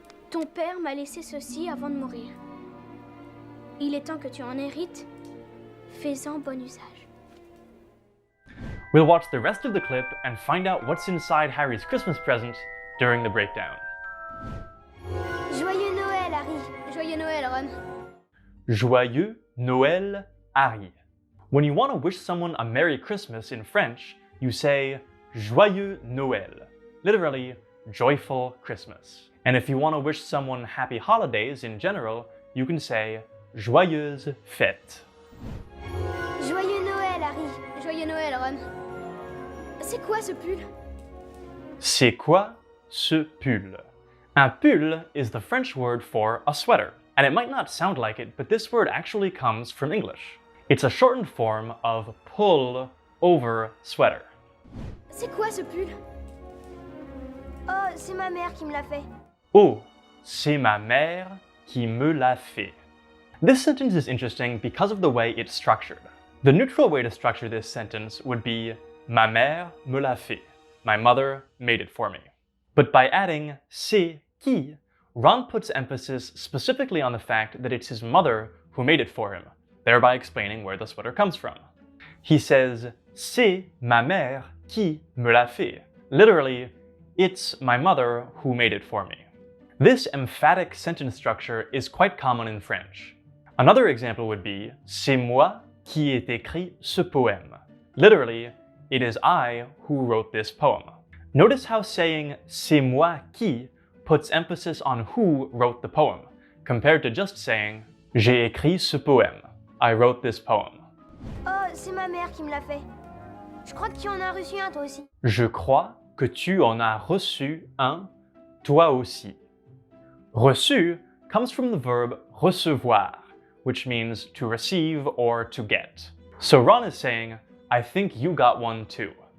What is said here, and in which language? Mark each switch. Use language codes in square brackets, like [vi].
[fr] Ton père m'a laissé ceci avant de mourir. Il est temps que tu en hérites. Fais-en bon usage. [en] We'll watch the rest of the clip and find out what's inside Harry's Christmas present during the breakdown. [fr] Joyeux Noël, Harry. Joyeux Noël, Ron. Joyeux Noël, Harry. [en] When you want to wish someone a Merry Christmas in French, you say Joyeux Noël, literally, joyful Christmas. And if you want to wish someone happy holidays in general, you can say Joyeuses fêtes. [fr] Joyeux Noël, Harry. Joyeux Noël, Ron. C'est quoi ce pull? C'est quoi ce pull? [en] Un pull is the French word for a sweater. And it might not sound like it, but this word actually comes from English. It's a shortened form of pull over sweater. [fr] C'est quoi ce pull? Oh, c'est ma mère qui me l'a fait. Oh, c'est ma mère qui me l'a fait. [en] This sentence is interesting because of the way it's structured. The neutral way to structure this sentence would be [fr] ma mère me l'a fait. [en] My mother made it for me. But by adding c'est qui, Ron puts emphasis specifically on the fact that it's his mother who made it for him, thereby explaining where the sweater comes from. He says, [fr] c'est ma mère qui me l'a fait. [en] Literally, it's my mother who made it for me. This emphatic sentence structure is quite common in French. Another example would be, [fr] c'est moi qui ai écrit ce poème. [en] Literally, it is I who wrote this poem. Notice how saying c'est moi qui puts emphasis on who wrote the poem, compared to just saying [fr] j'ai écrit ce poème. [en] I wrote this poem. [fr] Oh, c'est ma mère qui me l'a fait. Je crois que tu en as reçu un toi aussi. Je crois que tu en as reçu un, toi aussi. [en] Reçu comes from the verb recevoir, which means to receive or to get. So Ron is saying, I think you got one too.